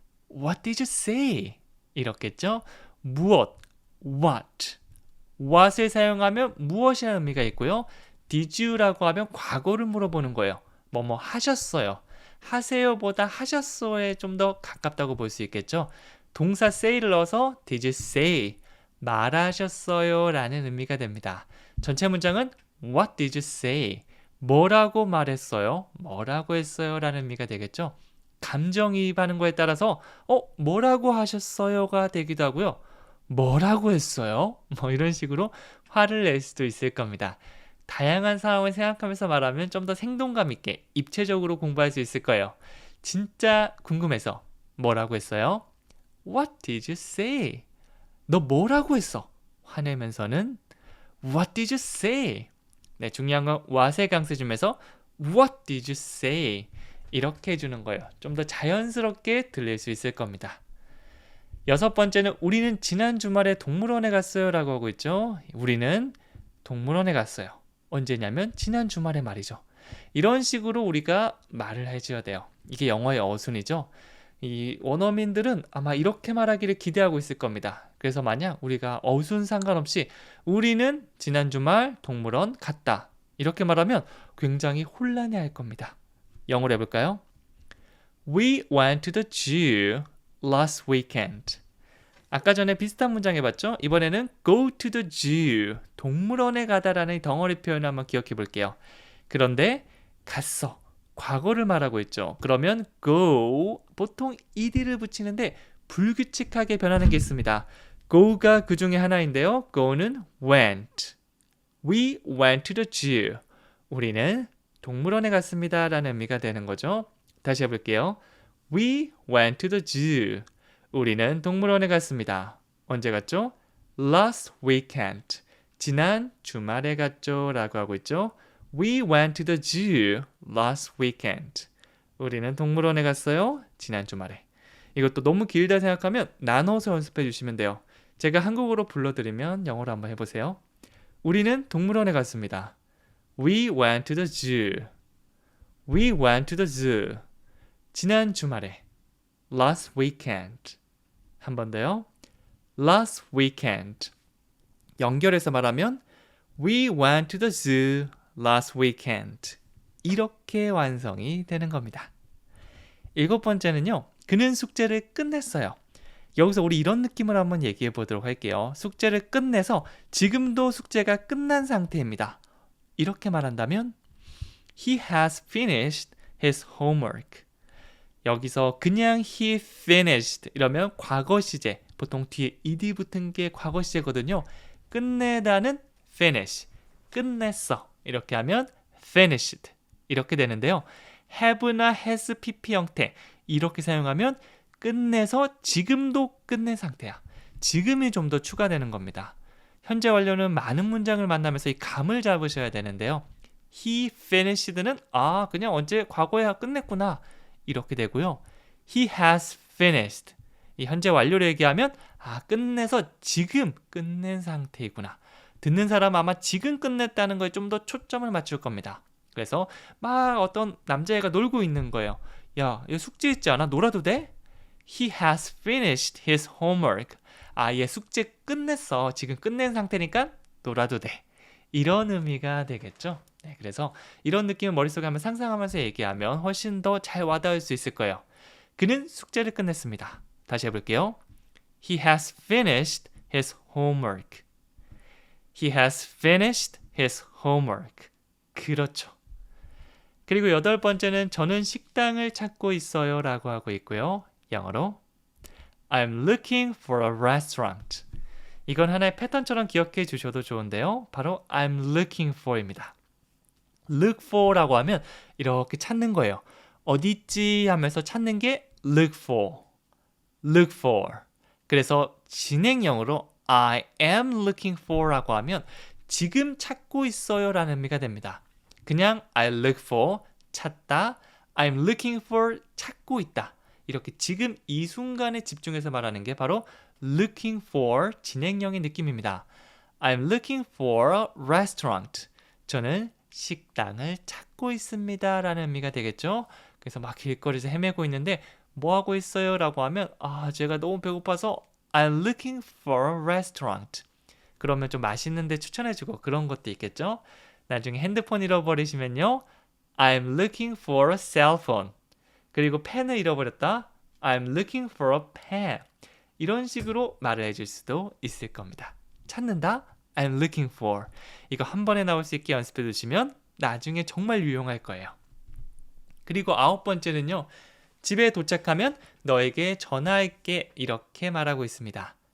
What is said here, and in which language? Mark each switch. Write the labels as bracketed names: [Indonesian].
[English] What did you say? [Korean] 이렇겠죠? 무엇, [English] what. [Korean] what을 사용하면 무엇이라는 의미가 있고요. did you라고 하면 과거를 물어보는 거예요. 뭐뭐 하셨어요. 하세요보다 하셨어에 좀 더 가깝다고 볼 수 있겠죠. 동사 [English] say를 [Korean] 넣어서 [English] did you say? [Korean] 말하셨어요 라는 의미가 됩니다. 전체 문장은 [English] What did you say? [Korean] 뭐라고 말했어요? 뭐라고 했어요? 라는 의미가 되겠죠. 감정이입하는 거에 따라서 뭐라고 하셨어요가 되기도 하고요. 뭐라고 했어요? 뭐 이런 식으로 화를 낼 수도 있을 겁니다. 다양한 상황을 생각하면서 말하면 좀 더 생동감 있게 입체적으로 공부할 수 있을 거예요. 진짜 궁금해서 뭐라고 했어요? [English] What did you say? [Korean] 너 뭐라고 했어? 화내면서는 [English] What did you say? [Korean] 네, 중요한 건 what의 강세 중에서 [English] What did you say? [Korean] 이렇게 해주는 거예요. 좀 더 자연스럽게 들릴 수 있을 겁니다. 6번째는 우리는 지난 주말에 동물원에 갔어요 라고 하고 있죠. 우리는 동물원에 갔어요. 언제냐면 지난 주말에 말이죠. 이런 식으로 우리가 말을 해줘야 돼요. 이게 영어의 어순이죠. 이 원어민들은 아마 이렇게 말하기를 기대하고 있을 겁니다. 그래서 만약 우리가 어순 상관없이 우리는 지난 주말 동물원 갔다 이렇게 말하면 굉장히 혼란해할 겁니다. 영어로 해볼까요? [English] We went to the zoo last weekend. [Korean] 아까 전에 비슷한 문장 해봤죠? 이번에는 [English] go to the zoo, [Korean] 동물원에 가다라는 덩어리 표현을 한번 기억해 볼게요. 그런데 갔어, 과거를 말하고 있죠. 그러면 go, 보통 ed를 붙이는데 불규칙하게 변하는 게 있습니다. go가 그 중에 하나인데요. [English] go는 went. We went to the zoo. [Korean] 우리는 동물원에 갔습니다 라는 의미가 되는 거죠. 다시 해볼게요. [English] We went to the zoo. [Korean] 우리는 동물원에 갔습니다. 언제 갔죠? [English] Last weekend. [Korean] 지난 주말에 갔죠 라고 하고 있죠. [English] We went to the zoo last weekend. [Korean] 우리는 동물원에 갔어요. 지난 주말에. 이것도 너무 길다 생각하면 나눠서 연습해 주시면 돼요. 제가 한국어로 불러드리면 영어로 한번 해보세요. 우리는 동물원에 갔습니다. [English] We went to the zoo. We went to the zoo. [Korean] 지난 주말에. [English] Last weekend. 한 번 더요. Last weekend. [Korean] 연결해서 말하면 [English] We went to the zoo last weekend. [Korean] 이렇게 완성이 되는 겁니다. 7번째는요. 그는 숙제를 끝냈어요. 여기서 우리 이런 느낌을 한번 얘기해 보도록 할게요. 숙제를 끝내서 지금도 숙제가 끝난 상태입니다. 이렇게 말한다면 [English] He has finished his homework. [Korean] 여기서 그냥 [English] he finished [Korean] 이러면 과거 시제, 보통 뒤에 ed 붙은 게 과거 시제거든요. 끝내다는 finish, 끝냈어. 이렇게 하면 finished 이렇게 되는데요. have나 has pp 형태 이렇게 사용하면 끝내서 지금도 끝낸 상태야. 지금이 좀 더 추가되는 겁니다. 현재 완료는 많은 문장을 만나면서 이 감을 잡으셔야 되는데요. [English] He finished [Korean] 는 그냥 언제 과거에 끝냈구나 이렇게 되고요. [English] He has finished [Korean] 이 현재 완료를 얘기하면 끝내서 지금 끝낸 상태이구나. 듣는 사람 아마 지금 끝냈다는 거에 좀 더 초점을 맞출 겁니다. 그래서 막 어떤 남자애가 놀고 있는 거예요. 야, 얘 숙제 있지 않아? 놀아도 돼? [English] He has finished his homework. [Korean] 얘 숙제 끝냈어. 지금 끝낸 상태니까 놀아도 돼. 이런 의미가 되겠죠. 네, 그래서 이런 느낌을 머릿속에 한번 상상하면서 얘기하면 훨씬 더 잘 와닿을 수 있을 거예요. 그는 숙제를 끝냈습니다. 다시 해볼게요. [English] He has finished his homework. He has finished his homework. [Korean] 그렇죠. 그리고 여덟 번째는 저는 식당을 찾고 있어요 라고 하고 있고요. 영어로 [English] I'm looking for a restaurant. [Korean] 이건 하나의 패턴처럼 기억해 주셔도 좋은데요. 바로 [English] I'm looking for입니다. [Korean] look for라고 하면 이렇게 찾는 거예요. 어디 있지 하면서 찾는 게 look for. [English] look for. [Korean] 그래서 진행형으로 [English] I am looking for [Korean] 라고 하면 지금 찾고 있어요 라는 의미가 됩니다. [English] 그냥 I look for [Korean] 찾다, [English] I'm looking for [Korean] 찾고 있다. 이렇게 지금 이 순간에 집중해서 말하는 게 바로 looking for 진행형의 느낌입니다. [English] I'm looking for a restaurant. [Korean] 저는 식당을 찾고 있습니다 라는 의미가 되겠죠. 그래서 막 길거리에서 헤매고 있는데 뭐 하고 있어요? 라고 하면 제가 너무 배고파서 [English] I'm looking for a restaurant. [Korean] 그러면 좀 맛있는 데 추천해주고 그런 것도 있겠죠. 나중에 핸드폰 잃어버리시면요. [English] I'm looking for a cell phone. [Korean] 그리고 펜을 잃어버렸다. [English] I'm looking for a pen. [Korean] 이런 식으로 말을 해줄 수도 있을 겁니다. 찾는다. [English] I'm looking for. [Korean] 이거 한 번에 나올 수 있게 연습해 두시면 나중에 정말 유용할 거예요. 그리고 아홉 번째는요. 집에 도착하면 너에게 전화할게 이렇게 말하고 있습니다.